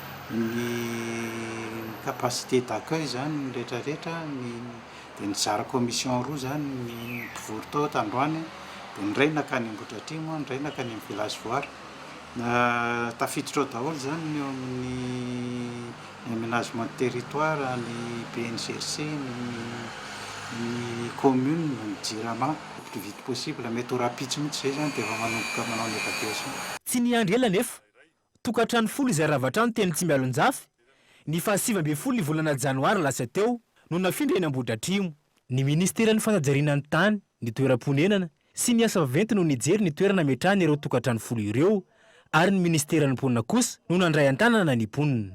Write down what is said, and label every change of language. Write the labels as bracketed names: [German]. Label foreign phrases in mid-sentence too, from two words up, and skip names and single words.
[French] capacité d'accueil [Malagasy] zany ny rehetrarehetra dia nizara commission roa zany ny mpivory tao tandroany dia ny ray nakany Ambohidratrimo ny ray nakany amin'ny village voary tafiditra ao daholo zany eo amin'ny [French] aménagement de territoire [Malagasy] ny BNGRC ny commune ny JIRAMA [French] plus vite possible [Malagasy] mety ho rapitsy mihitsy zay zany dia efa manomboka manao ny évacuation. Tsy niandry ela nefa tokantrano 10 izay ravatrano teny Tsimbialonjafy ny 27 ny volana janoary lasa teo no nafindra eny Ambohidratrimo. Ny ministeran'ny fanajariana ny tany ny toeram-ponenana sy ny asa vaventy no nijery ny toerana metrahany ireo tokantrano 10 ireo ary ny ministeran'ny mponina kosa no nandray an-tanana ny mponina.